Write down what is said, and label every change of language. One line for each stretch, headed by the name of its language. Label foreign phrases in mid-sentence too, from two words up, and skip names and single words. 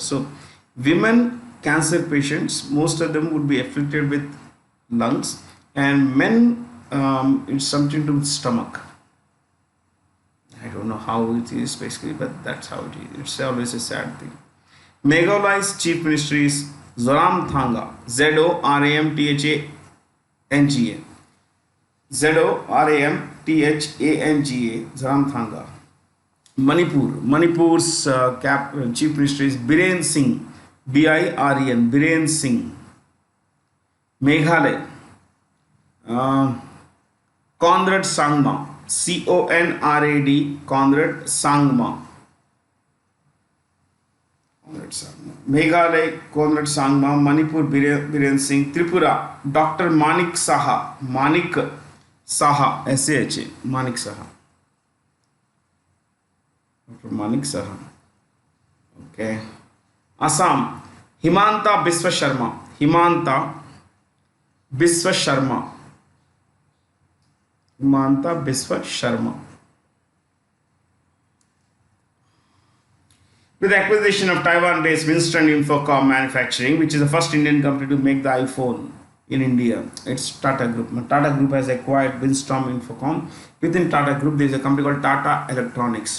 English: So women cancer patients, most of them would be afflicted with lungs, and men, it's something to do with stomach. I don't know how it is basically, but that's how it is. It's always a sad thing. Meghalai's chief minister is Zoramthanga, Zoramthanga. Zoramthanga. Manipur's chief minister is Biren Singh, BIREN, Biren Singh. Meghalaya, Conrad Sangma, CONRAD, Conrad Sangma. Meghalaya, Konrad Sangma, Manipur, Biren Singh, Tripura, Dr. Manik Saha, S-A-H-A, Manik Saha. Dr. Manik Saha. Okay. Assam, Himanta Biswa Sharma, Himanta Biswa Sharma, Himanta Biswa Sharma. With the acquisition of Taiwan-based Winston Infocom Manufacturing, which is the first Indian company to make the iPhone in India, it's Tata Group. Now, Tata Group has acquired Winston Infocom. Within Tata Group, there is a company called Tata Electronics.